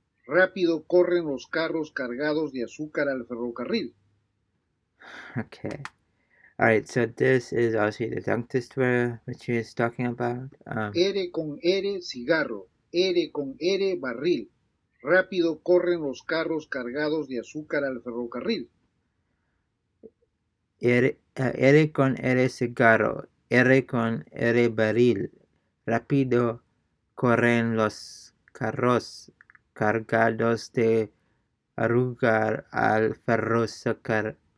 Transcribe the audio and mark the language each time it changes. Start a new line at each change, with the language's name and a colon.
Spanish: Rápido corren los carros cargados de azúcar al ferrocarril.
English: Okay. Alright, so this is obviously the tongue twister which he is talking about.
Spanish: R con R, cigarro, R con R, barril. Rápido corren los carros cargados de azúcar al ferrocarril. R con R cigarro, R con R barril. Rápido corren los carros cargados de arrugar al ferrocarril.